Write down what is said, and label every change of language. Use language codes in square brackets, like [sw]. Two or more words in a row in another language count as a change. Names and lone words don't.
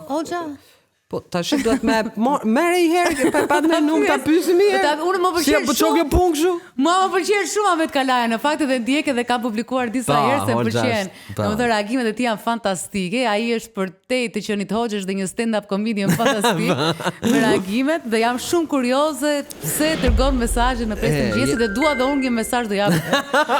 [sq] hoxha? Po tash duhet me merr i herë pa ne nuk ta pyesim herë. Unë më pëlqen shumë. Si po çoke punë kështu? Më pëlqen shumë Ahmet Kalaja, në fakt edhe ndjek edhe ka publikuar disa herë se pëlqen. Domethënë reagimet e tij janë fantastike. Ai është për te të qenit Hoxhës dhe një [en] stand-up comedian [sq] fantastik me reagimet dhe jam shumë kurioze pse dërgon mesazhe në 5 të mëngjesit dhe dua dhe unë një mesazh do jap.